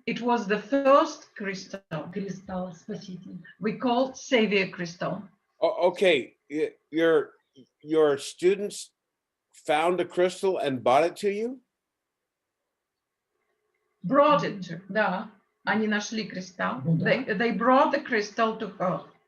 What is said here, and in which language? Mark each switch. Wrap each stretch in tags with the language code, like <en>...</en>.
<en>It was the first crystal</en> <ru>кристалл спаситель.</ru> <en>we called Savior crystal. Okay. Your students found a crystal and bought it to you? Brought it to,</en> <ru>да, они нашли кристалл. Ну да.</ru> <en>They brought the crystal to her,</en>